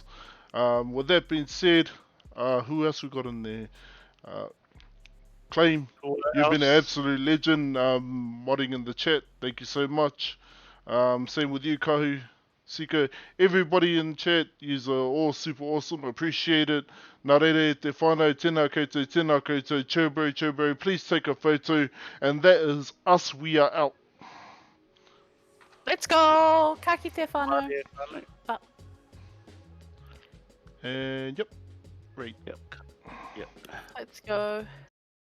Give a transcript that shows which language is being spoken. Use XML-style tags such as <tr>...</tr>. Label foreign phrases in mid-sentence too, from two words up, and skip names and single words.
<en>With that being said, who else we got in there? Claim, you've been an absolute legend, modding in the chat. Thank you so much. Same with you, Kahu, Siko. Everybody in chat, you're all super awesome. Appreciate it.</en> <mi>Narere te whānau, tēnā koutou, chobro.</mi> <en>Please take a photo. And that is us. We are out. Let's go!</en> <mi>Ka kite whānau.</mi> <en>And yep. Right. Yep. Let's go.</en>